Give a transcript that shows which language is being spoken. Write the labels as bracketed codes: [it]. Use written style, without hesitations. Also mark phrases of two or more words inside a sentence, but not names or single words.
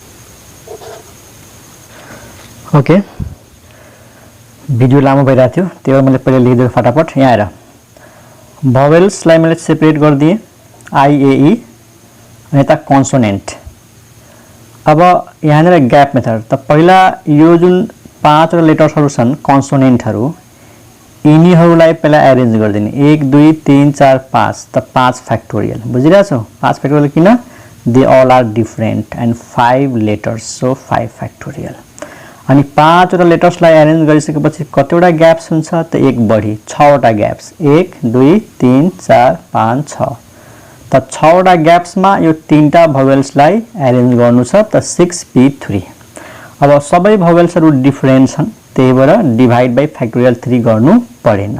[ne] ओके भिडियो लामो भइरा थियो त्यही भएर मैले पहिले लेखिदिए फटाफट यहाँ हेर vowels लाई मैले सेपरेट गर्दिए I A E अनि त कन्सोनेन्ट अब यहाँ ग्याप मेथड त पहिला यो जुन पाँचवटा लेटर्सहरु छन् कन्सोनेन्टहरु यिनीहरुलाई पहिला अरेन्ज गर्दिने 1 2 3 4 5 त 5 फ्याक्टोरियल बुझिरा छौ 5 फ्याक्टोरियल किन [en] they all are different and 5 letters so 5 factorial [ne] अनि पाँचवटा लेटर्सलाई अरेन्ज गरिसकेपछि कतिवटा ग्याप्स हुन्छ त एक बढी 6 वटा ग्याप्स 1 2 3 4 5 6 त 6 वटा ग्याप्स मा यो तीनटा vowels लाई अरेन्ज गर्नु छ त 6p3 अब सबै भवेल्सहरु डिफरेन्ट छन्, त्यही भएर [en] divide by factorial 3 [ne] गर्नु परेन।